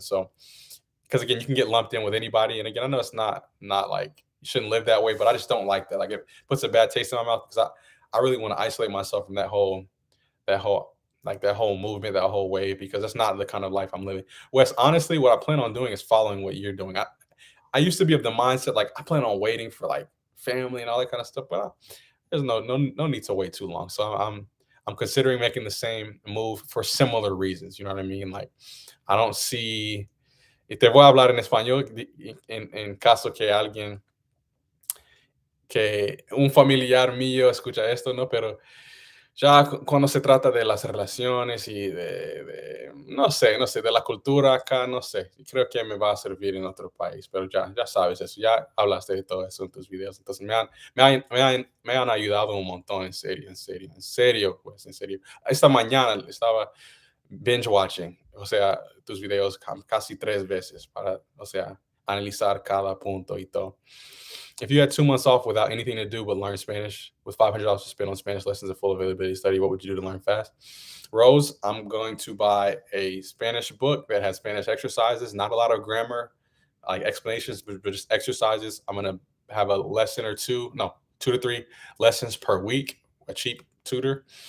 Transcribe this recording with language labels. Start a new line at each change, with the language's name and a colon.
English: So, because again, you can get lumped in with anybody, and again, I know it's not like you shouldn't live that way, but I just don't like that. Like, it puts a bad taste in my mouth because I really want to isolate myself from that whole that whole movement, that whole wave, because that's not the kind of life I'm living. Wes, honestly, what I plan on doing is following what you're doing. I used to be of the mindset like I plan on waiting for like family and all that kind of stuff, but there's no need to wait too long. So I'm considering making the same move for similar reasons. You know what I mean? Like, I don't see.
Spanish: Y te voy a hablar en español en caso que alguien, que un familiar mío escucha esto, ¿no? Pero ya cuando se trata de las relaciones y no sé, de la cultura acá, no sé, creo que me va a servir en otro país, pero ya sabes eso, ya hablaste de todo eso en tus videos, entonces me han ayudado un montón, en serio, en serio, en serio, pues, en serio. Esta mañana estaba binge watching, o sea, tus videos casi 3 veces para, o sea, analizar cada punto y todo.
English: If you had 2 months off without anything to do but learn Spanish, with $500 to spend on Spanish lessons and full availability study, what would you do to learn fast? Rose, I'm going to buy a Spanish book that has Spanish exercises, not a lot of grammar, like explanations, but just exercises. I'm going to have a lesson or two, no, 2 to 3 lessons per week, a cheap tutor.